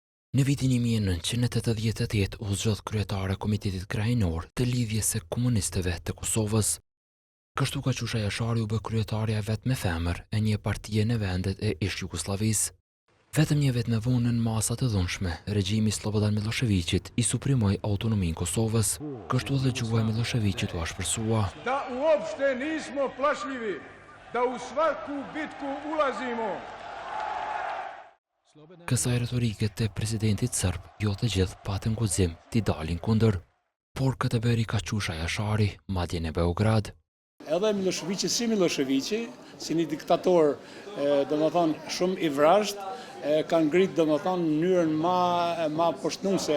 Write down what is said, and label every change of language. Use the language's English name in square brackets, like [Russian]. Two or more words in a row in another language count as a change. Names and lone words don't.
[Albanian] Në vitin 1988 u zgjodh kryetare e Komitetit Krajinor të Lidhjes së Komunistëve të Kosovës. Kështu Kaqusha Jashari u bë kryetarja vetme femër e një partie në vendet e ish-Jugosllavisë. Vetëm një vit më vonë në masa të dhunshme, regjimi Slobodan Miloševićit i suprimoi autonominë Kosovës. Kështu edhe gjuha e Miloševićit u ashpërsua. [Serbian] Da uopšte nismo plašljivi, da u svaku bitku ulazimo. [Albanian] Kësaj retorike të presidentit serb, jo të gjithë patën guxim t'i dalin kundër, por këtë bëri Kaqusha Jashari, madje në Beograd. Edhe Miloševići si Miloševići, si një diktator, domethënë shumë i vrazhd, kanë ngrit domethënë në mënyrën ma poshtnuese